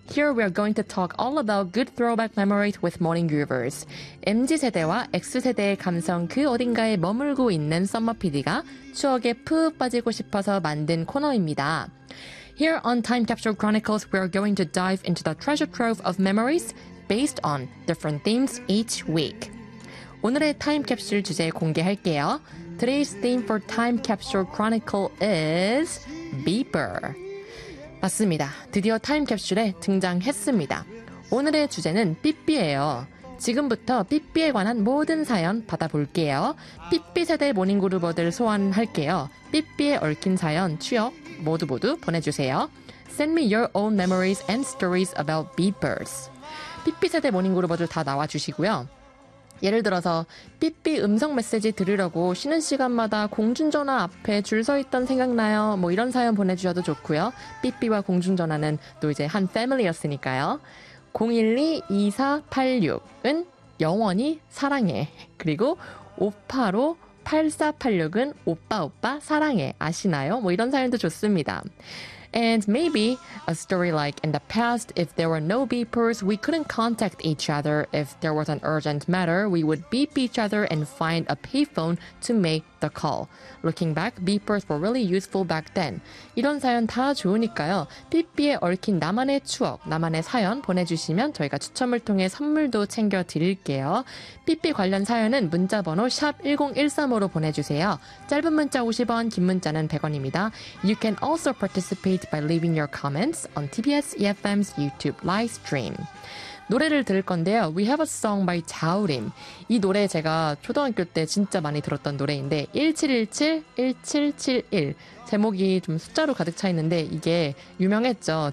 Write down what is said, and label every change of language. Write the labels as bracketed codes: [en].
[en] Here we are going to talk all about good throwback memories with Morning Groovers. [ko] MZ세대와 X세대의 감성 그 어딘가에 머물고 있는 썸머 PD가 추억에 푹 빠지고 싶어서 만든 코너입니다. [en] Here on Time Capsule Chronicles, we are going to dive into the treasure trove of memories based on different themes each week. [ko] 오늘의 Time Capsule 주제 공개할게요. [en] Today's theme for Time Capsule Chronicle is... Beeper. [ko] 맞습니다. 드디어 타임캡슐에 등장했습니다. 오늘의 주제는 삐삐예요. 지금부터 삐삐에 관한 모든 사연 받아볼게요. 삐삐 세대 모닝그루버들 소환할게요. 삐삐에 얽힌 사연, 추억 모두 보내주세요. [en] Send me your own memories and stories about beepers. [ko] 삐삐 세대 모닝그루버들 다 나와주시고요. 예를 들어서 삐삐 음성 메시지 들으려고 쉬는 시간마다 공중전화 앞에 줄 서 있던 생각나요. 뭐 이런 사연 보내주셔도 좋고요. 삐삐와 공중전화는 또 이제 한 패밀리였으니까요. 012-2486은 영원히 사랑해. 그리고 585-8486은 오빠 사랑해. 아시나요? 뭐 이런 사연도 좋습니다. [en] And maybe a story like in the past, if there were no beepers, we couldn't contact each other. If there was an urgent matter, we would beep each other and find a payphone to make the call. Looking back, beepers were really useful back then. [ko] 이런 사연 다 좋으니까요. 삐삐에 얽힌 나만의 추억, 나만의 사연 보내주시면 저희가 추첨을 통해 선물도 챙겨드릴게요. 삐삐 관련 사연은 문자번호 #1013으로 보내주세요. 짧은 문자 50원, 긴 문자는 100원입니다. [en] You can also participate by leaving your comments on TBS EFM's YouTube live stream. [ko] 노래를 들을 건데요. [en] We have a song by 자우림. [ko] 이 노래 제가 초등학교 때 진짜 많이 들었던 노래인데 1717-1771 제목이 좀 숫자로 가득 차 있는데 이게 유명했죠.